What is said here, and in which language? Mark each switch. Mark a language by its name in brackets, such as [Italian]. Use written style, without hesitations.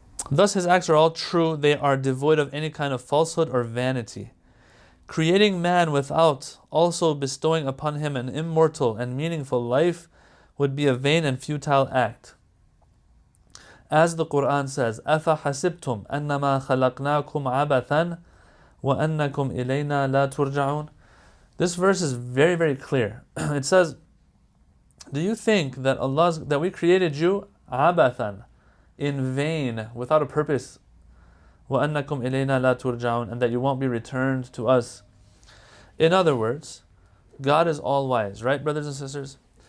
[English] Thus his acts are all true. They are devoid of any kind of falsehood or vanity. Creating man without also bestowing upon him an immortal and meaningful life would be a vain and futile act. [Arabic] As the Quran says, أَفَحَسِبْتُمْ أَنَّمَا خَلَقْنَاكُمْ عَبَثًا وَأَنَّكُمْ إِلَيْنَا لَا تُرْجَعُونَ. [English] This verse is very, very clear. It says, do you think that that we created you عَبَثًا, in vain, without a purpose, [Arabic] وَأَنَّكُمْ إِلَيْنَا لَا تُرْجَعُونَ, [English] and that you won't be returned to us? In other words, God is all wise, right, brothers and sisters?